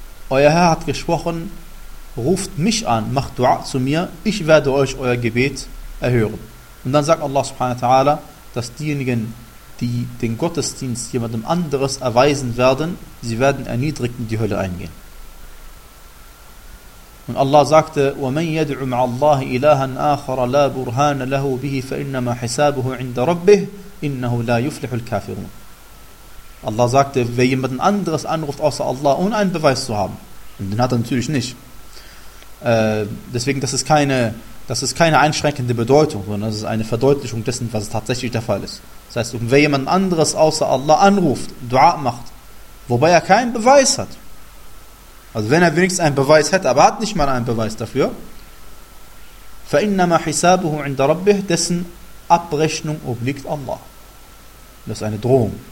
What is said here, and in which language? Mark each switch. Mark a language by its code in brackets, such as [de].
[de] Euer Herr hat gesprochen, ruft mich an, macht Dua zu mir, ich werde euch euer Gebet erhören. Und dann sagt Allah subhanahu wa ta'ala, dass diejenigen, die den Gottesdienst jemandem anderes erweisen werden, sie werden erniedrigt in die Hölle eingehen. Und Allah sagte, [ar] وَمَنْ يَدْعُ مَعَ اللَّهِ إِلَهًا آخَرَ لَا بُرْهَانَ لَهُ بِهِ فَإِنَّمَا حِسَابُهُ عِنْدَ رَبِّهِ إِنَّهُ لَا يُفْلِحُ الْكَافِرُونَ. [de] Allah sagte, wer jemanden anderes anruft außer Allah, ohne einen Beweis zu haben, und den hat er natürlich nicht. Deswegen, das ist keine einschränkende Bedeutung, sondern das ist eine Verdeutlichung dessen, was tatsächlich der Fall ist. Das heißt, wer jemand anderes außer Allah anruft, Dua macht, wobei er keinen Beweis hat, also wenn er wenigstens einen Beweis hätte, aber hat nicht mal einen Beweis dafür, [ar] فَإِنَّمَا حِسَابُهُ عِنْدَ رَبِّهِ, [de] dessen Abrechnung obliegt Allah. Das ist eine Drohung.